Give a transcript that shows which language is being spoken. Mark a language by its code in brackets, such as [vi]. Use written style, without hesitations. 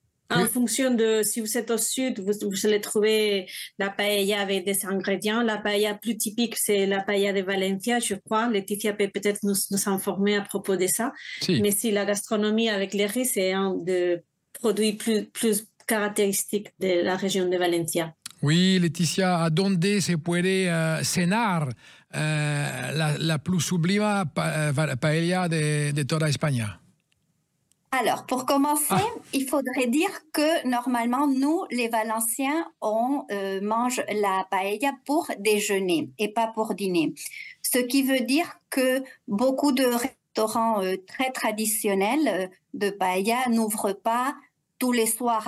[fr] En fonction de si vous êtes au sud, vous allez trouver la paella avec des ingrédients. La paella plus typique, c'est la paella de Valencia, je crois. Laetitia peut peut-être nous informer à propos de ça. Si. Mais si la gastronomie avec les riz, c'est un des produits plus caractéristiques de la région de Valencia. [es] Oui, Laetitia, ¿a dónde se puede cenar [fr] la plus sublime [es] paella de toda España? [fr] Alors, pour commencer, il faudrait dire que normalement, nous, les Valenciens, on mange la paella pour déjeuner et pas pour dîner. Ce qui veut dire que beaucoup de restaurants très traditionnels de paella n'ouvrent pas tous les soirs.